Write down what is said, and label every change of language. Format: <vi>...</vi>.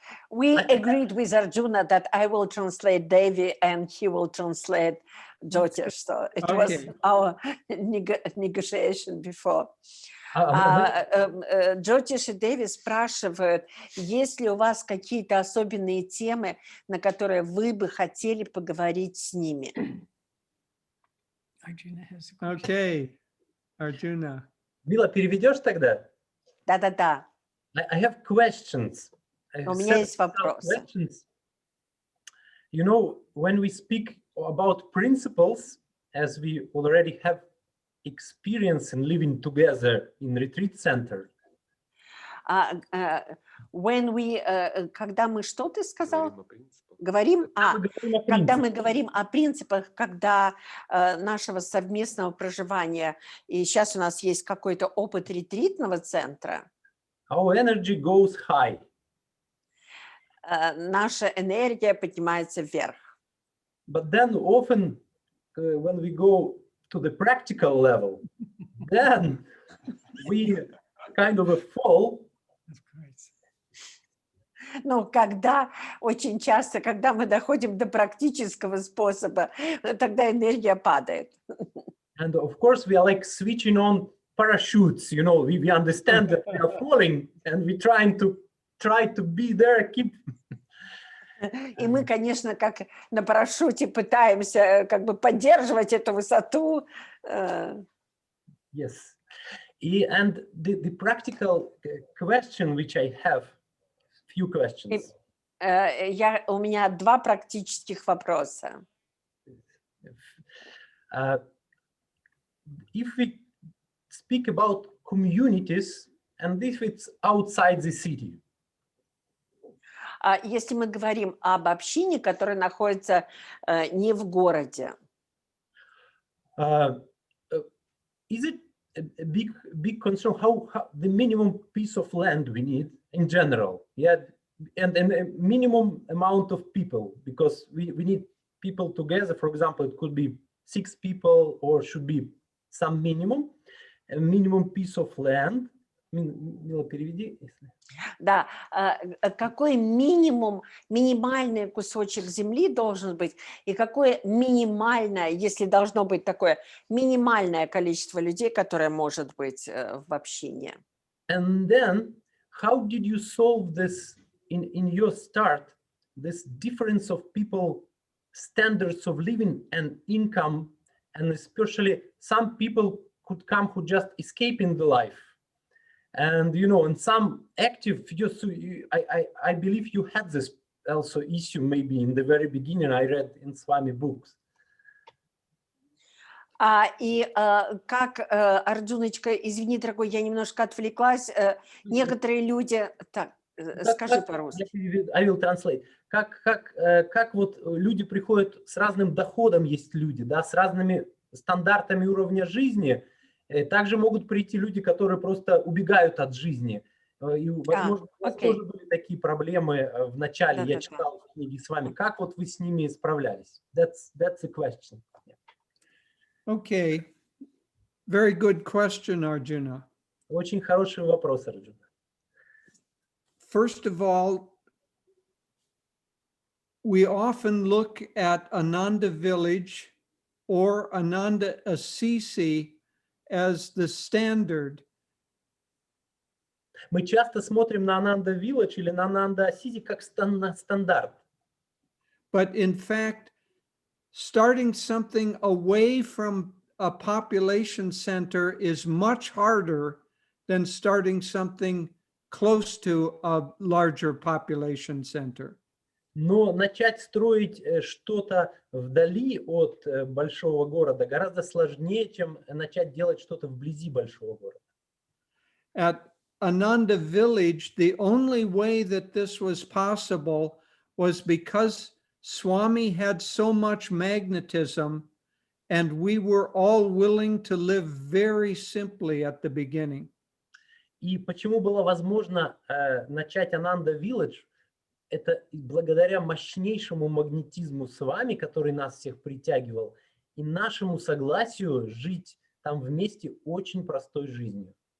<en>We agreed with Arjuna that I will translate Devi and he will translate Jyotish. So it was Okay. our negotiation before.</en> <ru>Джотиш и Деви спрашивают, есть ли у вас какие-то особенные темы, на которые вы бы хотели поговорить с ними?</ru> <en>Arjuna has a question. Okay, Arjuna.</en> <ru>Мила, переведешь тогда? Да-да-да.</ru> <en>I have questions.</en> <ru>У меня есть вопросы.</ru> <en>Questions. You know, when we speak about principles, as we already have experience in living together in retreat center. When we,</en> <ru>когда мы, что ты сказал? Говорим когда мы говорим о принципах, когда нашего совместного проживания, и сейчас у нас есть какой-то опыт ретритного центра.</ru> <en>Our energy goes high.</en> <ru>Наша энергия поднимается вверх.</ru> <en>But then often when we go to the practical level, then we kind of fall.</en> <ru>Ну, когда очень часто, когда мы доходим до практического способа, тогда энергия падает.</ru> <en>And of course, we are like switching on parachutes. You know, we understand that we are falling, and we try to be there, keep.</en> <ru>И мы, конечно, как на парашюте пытаемся как бы поддерживать эту высоту.</ru> <en>Yes. And the practical question which I have, few questions.</en> <ru>У меня два практических вопроса.</ru> <en>If we speak about communities, and if it's outside the city.</en> <ru>Если мы говорим об общине, которая находится не в городе.</ru> <en>Is it a big concern how the minimum piece of land we need in general? Yeah, and a minimum amount of people, because we need people together. For example, it could be 6 people, or should be some minimum, a minimum piece of land.</en> <ru>Мила, переведи. Да, какой минимальный кусочек земли должен быть, и какое минимальное, если должно быть такое минимальное количество людей, которое может быть в общине.</ru> <en>And then, how did you solve this in your start, this difference of people, standards of living and income, and especially some people could come who just escaping the life. And, you know, in some active, I believe you had this also issue maybe in the very beginning, I read in Swami books.</en> <ru>И как, Арджуночка, извини, дорогой, я немножко отвлеклась, некоторые люди... Так, скажи по-русски.</ru> <en>I will translate.</en> <ru>Как вот люди приходят с разным доходом, есть люди, да, с разными стандартами уровня жизни. Также могут прийти люди, которые просто убегают от жизни. И, возможно, у вас тоже были такие проблемы в начале. Я читал книги с вами. Как вот вы с ними справлялись?</ru> <en>That's the question. Okay. Very good question, Arjuna.</en> <ru>Очень хороший вопрос, Арджуна.</ru> <en>First of all, we often look at Ananda village or Ananda Assisi as the standard.</en> <ru>Мы часто смотрим на Ананда Вилледж или на Ананда Ассизи как стандарт.</ru> <en>But in fact, starting something away from a population center is much harder than starting something close to a larger population center.</en> <ru>Но начать строить что-то вдали от большого города гораздо сложнее, чем начать делать что-то вблизи большого города.</ru> <en>At Ananda village, the only way that this was possible was because Swami had so much magnetism, and we were all willing to live very simply at the beginning.</en> <ru>И почему было возможно начать Ананда Village? Это благодаря мощнейшему магнетизму с вами, который нас всех притягивал, и нашему согласию жить там вместе очень простой жизнью.</ru>